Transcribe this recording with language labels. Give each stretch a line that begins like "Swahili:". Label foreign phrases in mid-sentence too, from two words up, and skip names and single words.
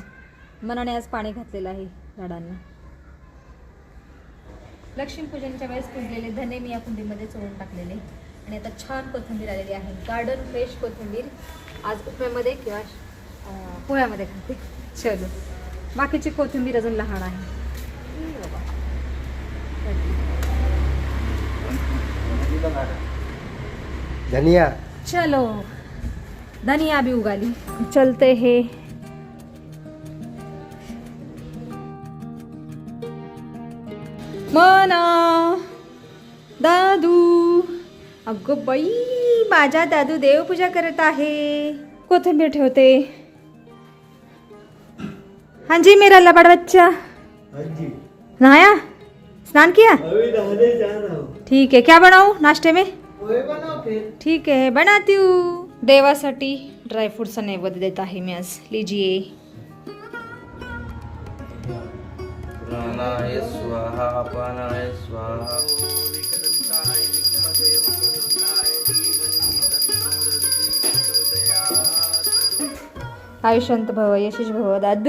Marathi: मनाने आज पाणी घातलेलं आहे झाडांना. लक्ष्मीपूजनच्या वेळेस पुजलेले धने मी या कुंडीमध्ये चोळून टाकलेले आणि आता छान कोथिंबीर आलेली आहे.
English: garden fresh
Marathi: कोथिंबीर आज उपम्यामध्ये किंवा पोह्यामध्ये घालते.
Hindi: चलो.
Marathi: बाकीची कोथिंबीर अजून लहान आहे.
Hindi: धनिया. चलो. धनिया भी उगाली. चलते हे.
Marathi: मना दादू. अगं बाई माझा दादू देवपूजा करत आहे. कोथिंबीर ठेवते.
Hindi: हाँ जी मेरा लबाड़ बच्चा. नहाया, स्नान किया? ठीक है. क्या बनाऊं नाश्ते में? ठीक है बनाती हूँ.
Marathi: देवासाठी ड्रायफ्रूटचा नैवेद्य देत आहे मी आज.
Hindi: लीजिए.
Sanskrit: प्राणाय स्वाहा अपानाय स्वाहा. आयुष्यंत भव यशस्वी भव दादू.